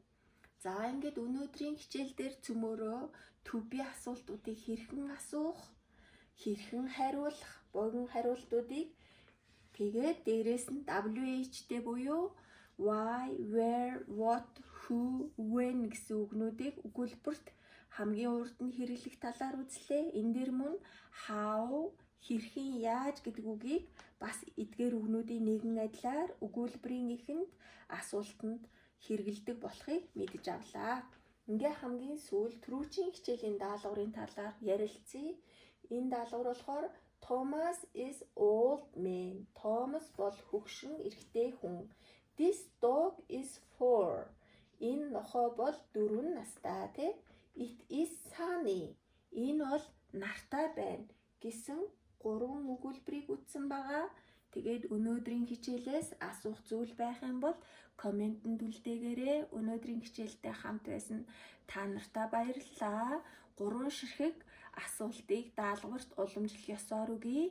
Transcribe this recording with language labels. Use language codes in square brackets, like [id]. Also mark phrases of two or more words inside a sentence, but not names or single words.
[mn] За ингээд өнөөдрийн хичээл дээр цөмөөрөө [en] to be [mn] асуултуудыг хэрхэн асуух, хэрхэн хариулах, богино хариултуудыг тэгээд дээрээс нь WH-тэй буюу [en] why, where, what, who, when [mn] гэсэн үгнүүдийг өгүүлбэрт хамгийн урд нь хэрэглэх талаар үзлээ. Энэ дэр мөн how, хэрхэн, яаж гэдэг үгийг бас эдгээр үгнүүдийн нэгэн адилаар өгүүлбэрийн эхэнд асуултанд хэрэгэлдэг болохыг мэдэж авлаа. Ингээ хамгийн сүүлд түрүүчийн хичээлийн даалгаврын талаар ярилцъя. Энэ даалгавар болохоор [en] Thomas is old man. [mn] Thomas бол хөгшин эрэгтэй хүн. [en] This dog is 4. [mn] Энэ нохой бол 4 настай тий. [en] It is sunny. [mn] Энэ бол нартай байна гэсэн 3 өгүүлбэрийг үтсэн байгаа. Тэгээд өнөөдрийн хичээлээс асуух зүйл байх юм бол комментэнд үлдээгээрэй. Өнөөдрийн хичээлтэй хамт байсан та нартай баярлалаа. 3 ширхэг асуултыг даалгаварт уламжлах ёсоор үгүй.